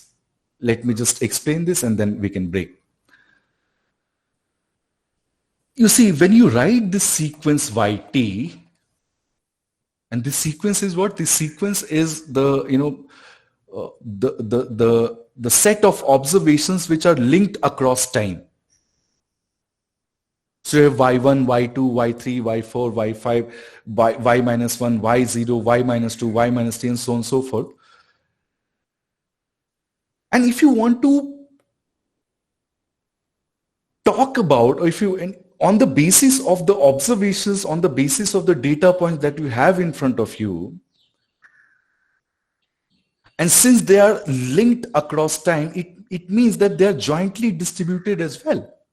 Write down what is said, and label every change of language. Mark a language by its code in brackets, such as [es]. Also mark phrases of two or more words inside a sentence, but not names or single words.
[en] Let me just explain this and then we can break. You see, when you write this sequence YT, and this sequence is what? This sequence is the, the set of observations which are linked across time. So you have y1, y2, y3, y4, y5, y minus 1, y0, y minus 2, y minus 3, and so on and so forth. And if you want to talk about, or if you, on the basis of the observations, on the basis of the data points that you have in front of you, and since they are linked across time, it means that they are jointly distributed as well.